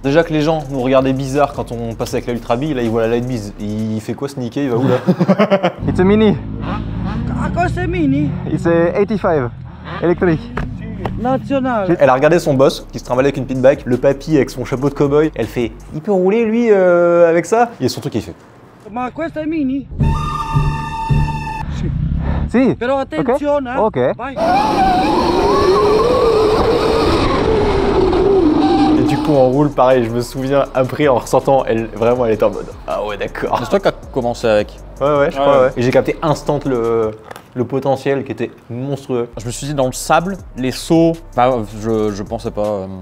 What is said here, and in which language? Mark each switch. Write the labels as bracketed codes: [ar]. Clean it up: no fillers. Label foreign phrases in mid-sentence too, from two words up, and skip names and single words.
[fr] Déjà que les gens nous regardaient bizarre quand on passait avec la Ultra Bee, là, ils voient la Lightbee. Il fait quoi ce Nikkei? Il va où là? [en] It's a mini. [fr] À quoi c'est mini? [en] It's a 85 électrique. National. [fr] Elle a regardé son boss qui se trimballait avec une pit bike, le papy avec son chapeau de cow-boy. Elle fait il peut rouler lui avec ça? Il y a son truc qui fait. [it] Ma questo è mini? Si. Però attenzione, Ok. Vai. [fr] Et du coup on roule pareil, je me souviens après en ressortant, elle était en mode ah ouais d'accord. C'est toi qui as commencé avec. Ouais, je crois ouais. Et j'ai capté instant le potentiel qui était monstrueux. Je me suis dit dans le sable, les sauts, je pensais pas.